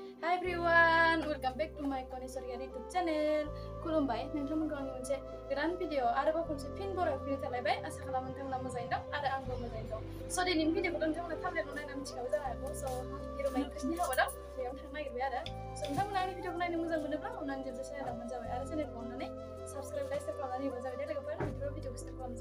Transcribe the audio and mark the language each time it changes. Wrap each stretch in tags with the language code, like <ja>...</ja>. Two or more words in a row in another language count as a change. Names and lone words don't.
<en>Hi everyone, welcome back to my Swargiary YouTube channel.</en> <brx>खुलुमबाय नोंथांमोनखौ आंनि मोनसे गोदान भिडिअ आरोबाव खनसे फिन बराय फैनो थालायबाय आसा खालामो नोंथांमोना मोजाङै दं आरो आंबो मोजाङै दं स' दिनैनि भिडिअखौ नोंथांमोना थाम्बनेलाव नायना मिथिखाबाय जानो हागौ स' हिर'मा&Nijwmनि हाबा दं बेयाव थांनो नागिरबाय आरो स' नोंथांमोना आंनि भिडिअखौ नायनो मोजां मोनोब्ला अननानै जोंजों शेयार खालामबानो जाबाय आरो चेनेलखौ अननानै</brx> <en>subscribe like share</en> <brx>खालामनानै होबानो जाबाय दे लोगोफोर बिदिब्ला भिडिअखौ स्टार्ट खालामनोसै</brx>